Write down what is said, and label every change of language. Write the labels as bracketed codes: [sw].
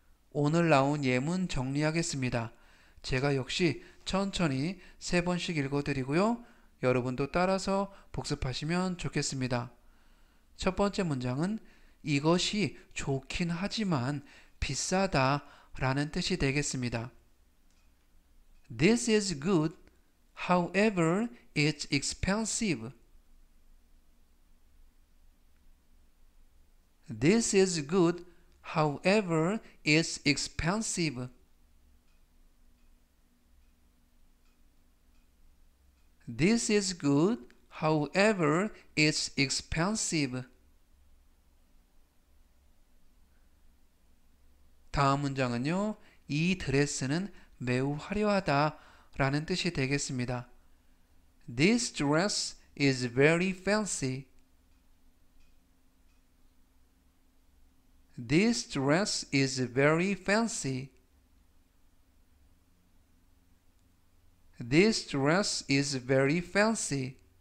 [ko] 오늘 나온 예문 정리하겠습니다. 제가 역시 천천히 3번씩 읽어드리고요. 여러분도 따라서 복습하시면 좋겠습니다. 첫 번째 문장은 이것이 좋긴 하지만 비싸다 라는 뜻이 되겠습니다. [en] This is good, however, it's expensive. This is good, however, it's expensive. This is good, however, it's expensive. [ko] 다음 문장은요. 이 드레스는 매우 화려하다 라는 뜻이 되겠습니다. [en] This dress is very fancy. This dress is very fancy. This dress is very fancy.